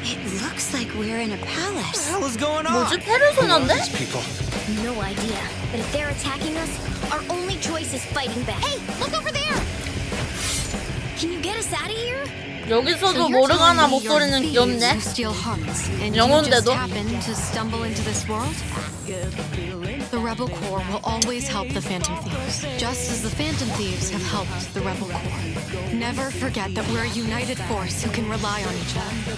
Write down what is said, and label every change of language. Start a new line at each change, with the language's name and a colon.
English: It looks like we're in a palace. What the hell is going on?
Korean: 뭐지? 페르소나인데?
English: No idea. But if they're attacking us, our only choice is fighting back. Hey, look over there! Can you get us out of here?
Korean: 여기서도 모르가나 목소리는 귀엽네. 영혼대도.
English: To stumble into this world? The Rebel Corps will always help the Phantom Thieves, just as the Phantom Thieves have helped the Rebel Corps. Never forget that we're a united force who can rely on each other.